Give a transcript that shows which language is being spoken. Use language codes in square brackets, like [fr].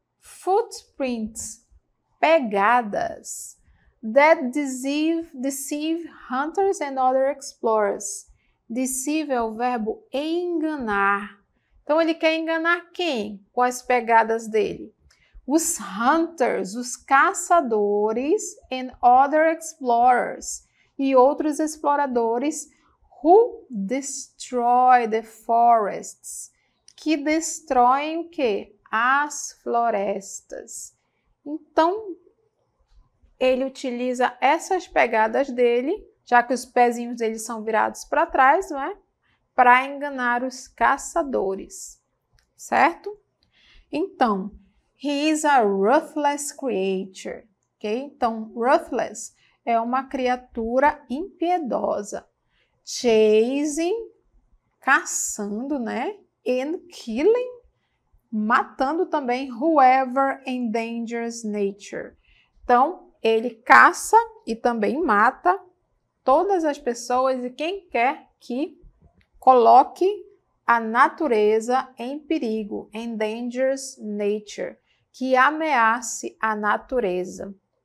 [en] Footprints, pegadas, that deceive hunters and other explorers. [pt] Deceive é o verbo enganar. Então, ele quer enganar quem? Com as pegadas dele? Os hunters, os caçadores, [en] and other explorers, [pt] e outros exploradores, [en] who destroy the forests, [pt] que destroem o quê? As florestas. Então, ele utiliza essas pegadas dele, já que os pezinhos dele são virados para trás, não é? Para enganar os caçadores, certo? [en] Então, he is a ruthless creature, ok? [pt] Então, ruthless é uma criatura impiedosa. Chasing, caçando, né? [en] And killing, [pt] matando também [en] whoever endangers nature. [pt] Então, ele caça e também mata todas as pessoas e quem quer que coloque a natureza em perigo, [en] endangers nature, [pt] que ameace a natureza.